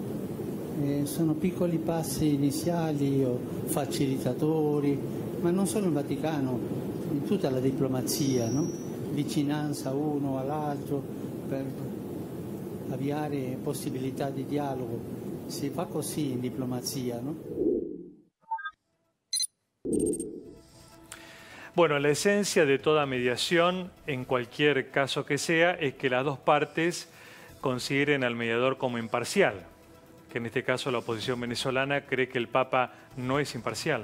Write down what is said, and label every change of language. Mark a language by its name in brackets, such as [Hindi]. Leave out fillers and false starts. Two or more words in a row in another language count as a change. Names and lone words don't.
[Italian] Sono piccoli passi iniziali o facilitatori, ma non solo in Vaticano, in tutta la diplomazia, no? Vicinanza uno all'altro per avviare possibilità di dialogo. Si fa così in diplomazia, [Spanish] ¿no? Bueno, la esencia de toda mediación, en cualquier caso que sea, es que las dos partes consideren al mediador como imparcial, que en este caso la oposición venezolana cree que el Papa no es imparcial.